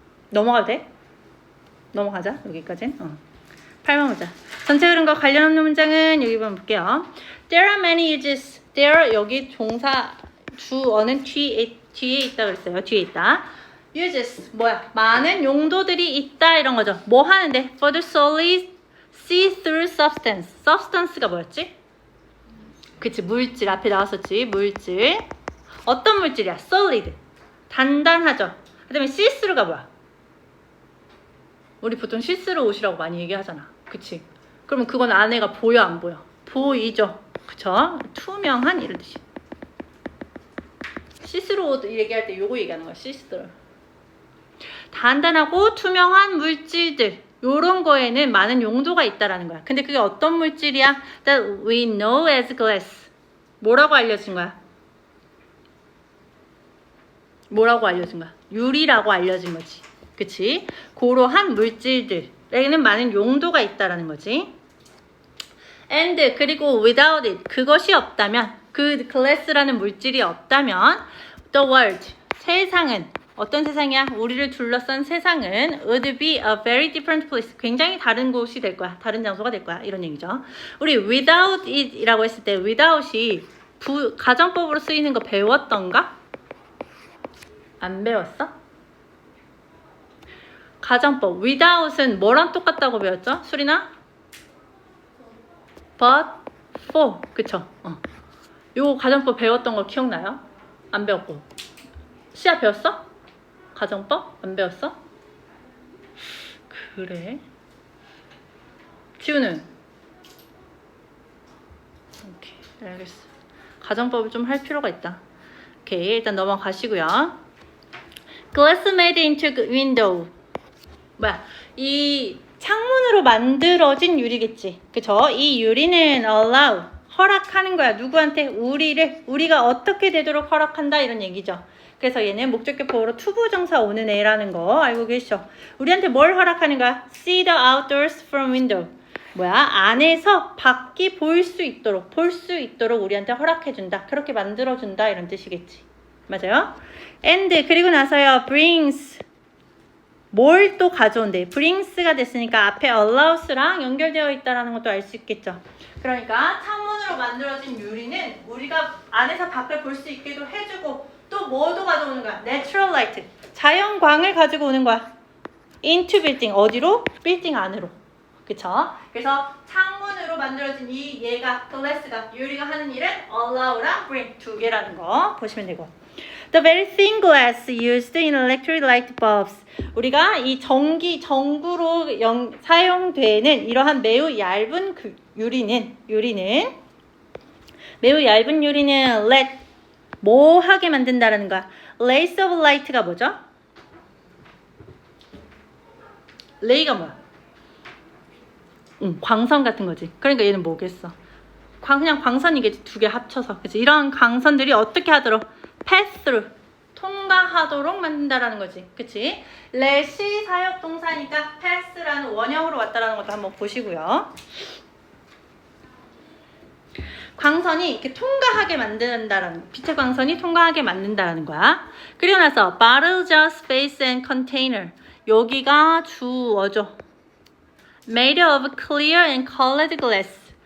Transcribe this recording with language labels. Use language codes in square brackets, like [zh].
[ko] 넘어가도 돼? 넘어가자 여기까지. 8번 보자. 전체 흐름과 관련 없는 문장은 여기 보면 볼게요. [en] There are many uses. [ko] There 여기 동사 주어는 뒤에 있다 그랬어요. 뒤에 있다. uses 뭐야? 많은 용도들이 있다 이런 거죠. 뭐 하는데? [en] For the solid see-through substance. [ko] substance가 뭐였지? 그치 물질 앞에 나왔었지. 물질. 어떤 물질이야? solid. 단단하죠. 그 다음에 see-through가 뭐야? 우리 보통 see-through 옷이라고 많이 얘기하잖아. 그치? 그러면 그건 안에가 보여 안 보여? 보이죠. 그쵸? 투명한 이런 뜻이. see-through 옷 얘기할 때 요거 얘기하는 거야. see-through. 단단하고 투명한 물질들. 요런 거에는 많은 용도가 있다라는 거야. 근데 그게 어떤 물질이야? [en] That we know as glass. [ko] 뭐라고 알려진 거야? 뭐라고 알려진 거야? 유리라고 알려진 거지. 그치? 그러한 물질들에는 많은 용도가 있다라는 거지. And 그리고 [en] without it [ko] 그것이 없다면 그 glass라는 물질이 없다면 [en] the world [ko] 세상은 어떤 세상이야? 우리를 둘러싼 세상은 [en] would be a very different place. [ko] 굉장히 다른 곳이 될 거야. 다른 장소가 될 거야. 이런 얘기죠. 우리 without it 이라고 했을 때 without이 가정법으로 쓰이는 거 배웠던가? 안 배웠어? 가정법 without은 뭐랑 똑같다고 배웠죠? 수리나? [en] but for. [ko] 그쵸? 요 가정법 배웠던 거 기억나요? 안 배웠고. 시아 배웠어? 가정법? 안 배웠어? 그래. 지우는? 오케이, 알겠어. 가정법을 좀 할 필요가 있다. 오케이, 일단 넘어가시고요. [en] Glass made into window. [ko] 뭐야? 이 창문으로 만들어진 유리겠지. 그쵸? 이 유리는 allow, 허락하는 거야. 누구한테? 우리가 어떻게 되도록 허락한다 이런 얘기죠. 그래서 얘는 목적격 보호로 투부정사 오는 애라는 거 알고 계시죠? 우리한테 뭘 허락하는 거야? [en] See the outdoors from window. [ko] 뭐야? 안에서 밖이 보일 수 있도록, 볼 수 있도록 우리한테 허락해준다. 그렇게 만들어준다 이런 뜻이겠지. 맞아요? And 그리고 나서요. brings 뭘 또 가져온대. brings가 됐으니까 앞에 allows랑 연결되어 있다는 것도 알 수 있겠죠. 그러니까 창문으로 만들어진 유리는 우리가 안에서 밖을 볼 수 있게도 해주고 또 뭐도 가져오는 거야? [en] natural light. [ko] 자연광을 가지고 오는 거야. [en] into building. [ko] 어디로? 빌딩 안으로. 그쵸? 그래서 창문으로 만들어진 이 얘가 glass가 유리가 하는 일은 allow랑 bring 두 개라는 거 보시면 되고. [en] The very thin glass used in electric light bulbs. [ko] 우리가 이 전구로 사용되는 이러한 매우 얇은 유리는 매우 얇은 유리는 let 뭐 하게 만든다라는 거야. [en] rays of light [ko] 가 뭐죠? 레이가 뭐야? 광선 같은 거지. 그러니까 얘는 뭐겠어? 그냥 광선이겠지. 두 개 합쳐서. 그치? 이런 광선들이 어떻게 하도록? [en] pass through. [ko] 통과하도록 만든다라는 거지. 그치? let이 사역동사니까 pass라는 원형으로 왔다라는 것도 한번 보시고요. 광선이 이렇게 통과하게 만든다라는, 빛의 광선이 통과하게 만든다라는 거야. 그리고 나서 [en] bottle, jar, space, and container. [ko] 여기가 주어죠. [en] Made of clear and colored glass.